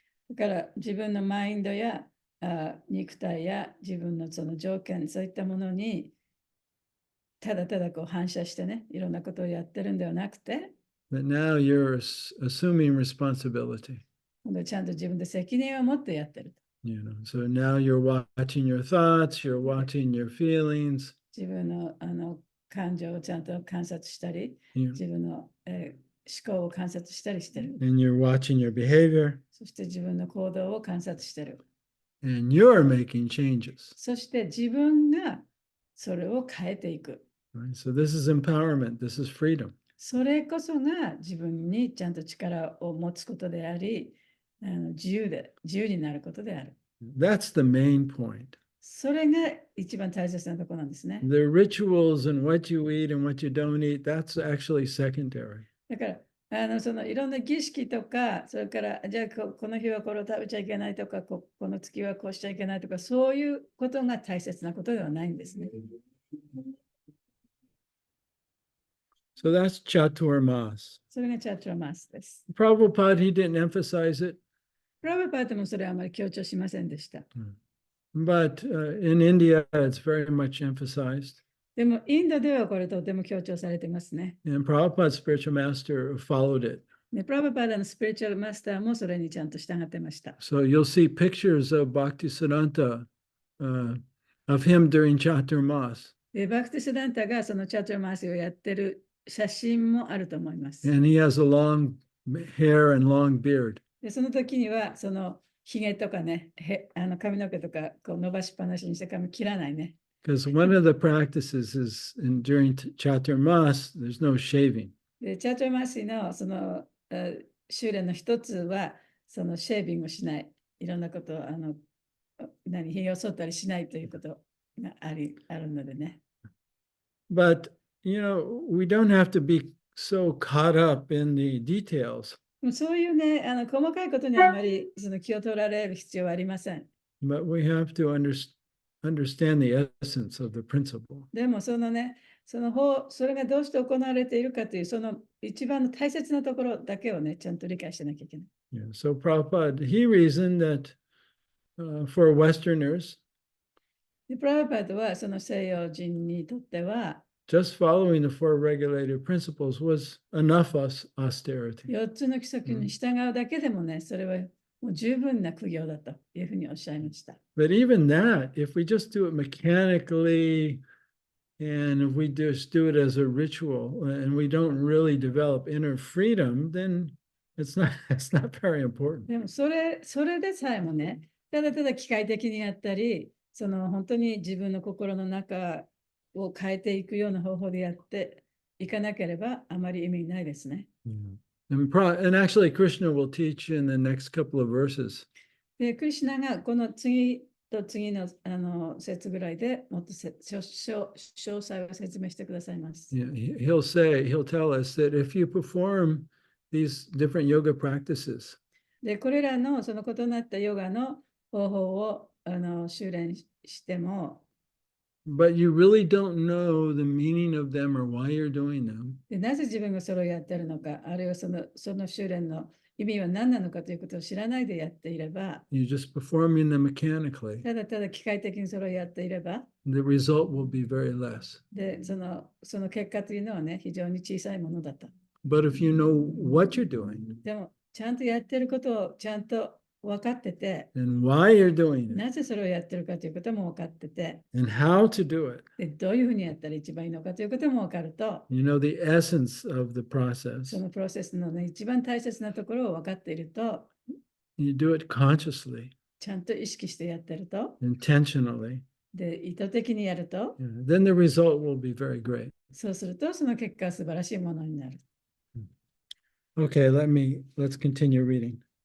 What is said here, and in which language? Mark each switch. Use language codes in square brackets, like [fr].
[ja] だから自分のマインドや肉体や自分のその条件、そういったものにただただこう反射してね、いろんなことをやってるんではなくて、 [en] But now you're assuming responsibility. [ja] 今度ちゃんと自分で責任を持ってやってる。 [en] So now you're watching your thoughts, you're watching your feelings. [ja] 自分の感情をちゃんと観察したり、 [en] Yeah. [ja] 自分の、思考を観察したりしてる。 [en] And you're watching your behavior. [ja] そして自分の行動を観察してる。 [en] And you're making changes. [ja] そして自分がそれを変えていく。 [en] Right? So this is empowerment. This is freedom. [ja] それこそが自分にちゃんと力を持つことであり、自由になることである。 [en] That's the main point. [ja] それが一番大切なところなんですね。 [en] The rituals and what you eat and what you don't eat, that's actually secondary. [ja] だからそのいろんな儀式とか、それからじゃあこの日はこれを食べちゃいけないとか、この月はこうしちゃいけないとか、そういうことが大切なことではないんですね。 [en] So that's Chaturmas. [ja] それがチャトラマスです。 [en] Prabhupada, he didn't emphasize it. [ja] プラブパートもそれはあまり強調しませんでした。 [en] But in India, it's very much emphasized. [ja] でも、インドではこれとても強調されてますね。 [en] And Prabhupada's spiritual master followed it. [ja] でプラブパートのスピリチュアルマスターもそれにちゃんと従ってました。 [en] So you'll see pictures of Bhaktisiddhanta, of him during Chaturmas. [ja] でバクティスダンタがそのチャトラマスをやってる写真もあると思います。 [en] And he has a long hair and long beard. [ja] でその時にはそのひげとかね、髪の毛とかこう伸ばしっぱなしにして髪切らないね。 [en] Because one of the practices is during Chaturmas, there's no shaving. [ja] でチャトラマスのその修練の一つはそのシェービングをしない。いろんなことをひげを剃ったりしないということがあるのでね。 [en] But, we don't have to be so caught up in the details. [ja] そういうね、細かいことにあまりその気を取られる必要はありません。 [en] But we have to understand the essence of the principle. [ja] でもそのね、それがどうして行われているかという、その一番の大切なところだけをね、ちゃんと理解しなきゃいけない。 [en] Yeah. So Prabhupada, he reasoned that for Westerners, [ja] でプラブパートはその西洋人にとっては、 [en] just following the four regulated principles was enough austerity. [ja] 4つの規則に従うだけでもね、それはもう十分な苦行だというふうにおっしゃいました。 [en] But even that, if we just do it mechanically, and if we just do it as a ritual, and we don't really develop inner freedom, then it's not very important. [ja] でもそれでさえもね、ただただ機械的にやったり、その本当に自分の心の中を変えていくような方法でやっていかなければあまり意味ないですね。 [en] And actually, Krishna will teach in the next couple of verses. [ja] で、クリシュナがこの次と次の節ぐらいでもっと詳細を説明してくださいます。 [en] Yeah, he'll tell us that if you perform these different yoga practices, [ja] で、これらのその異なったヨガの方法を修練しても、 [en] but you really don't know the meaning of them or why you're doing them, [ja] でなぜ自分がそれをやっているのか、あるいはその修練の意味は何なのかということを知らないでやっていれば、 [en] you're just performing them mechanically, [ja] ただただ機械的にそれをやっていれば、 [en] the result will be very less. [ja] でその結果というのはね、非常に小さいものだと。 [en] But if you know what you're doing, [ja] でも、ちゃんとやってることをちゃんと分かってて、 [en] and why you're doing it [ja] なぜそれをやってるかということも分かってて、 [en] and how to do it. [ja] でどういうふうにやったら一番いいのかということも分かると、 [en] You know the essence of the [ja] そ [en] process. [ja] のプロセスの、ね、一番大切なところを分かっていると、 [en] You do it consciously, [ja] ちゃんと意識してやってると、 [en] intentionally. [ja] で意図的にやると、 [en] Then the result will be very great. [ja] そうするとその結果は素晴らしいものになる。 [en] Okay, let's continue reading.